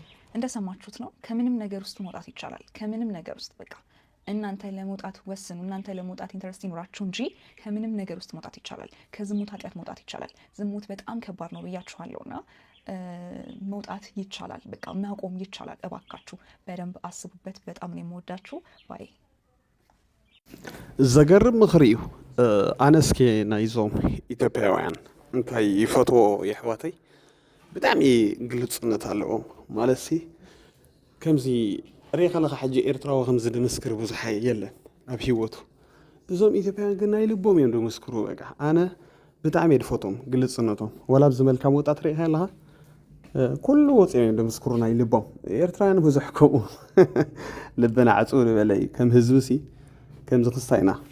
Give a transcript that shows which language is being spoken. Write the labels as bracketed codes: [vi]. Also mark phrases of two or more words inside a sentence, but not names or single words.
[am] እንደሰማችሁት ነው። ከምንም ነገር ውስጥ መውጣት ይቻላል። ከምንም ነገር ውስጥ በቃ እናንተ ለመውጣት ወስኑ። እናንተ ለመውጣት ኢንተረስት ይኖራችሁ እንጂ ከምንም ነገር ውስጥ መውጣት ይቻላል። ከዝሙት ኃጢአት መውጣት ይቻላል። ዝሙት በጣም ከባድ ነው ብያችኋለሁና መውጣት ይቻላል። በቃ ማቆም ይቻላል። እባካችሁ በደንብ አስቡበት። በጣም ነው የምወዳችሁ። ባይ [ti] ዘገርም ምክሪ እዩ። ኣነስኬ ናይዞም ኢትዮጵያውያን እንታይ ይፈትዎ የሕዋተይ ብጣዕሚ ግልጽነት ኣለዎም ማለት ሲ ከምዚ ሪኻ ለኻ ሕጂ ኤርትራዊ ከምዚ ድምስክር ብዙሕ የለን ኣብ ሂወቱ። እዞም ኢትዮጵያውያን ግን ናይ ልቦም እዮም ድምስክሩ። በቃ ኣነ ብጣዕሚ የድፈቶም ግልጽነቶም። ወላ ብዚ መልካም ወጣት ሪኢኻ ኣለኻ ኩሉ ወፂኦም ደምስክሩና ይልቦም ኤርትራውያን ብዙሕከሙ ልብና ዓፁ ዝበለይ ከም ህዝቢ ከም ዝክስታይና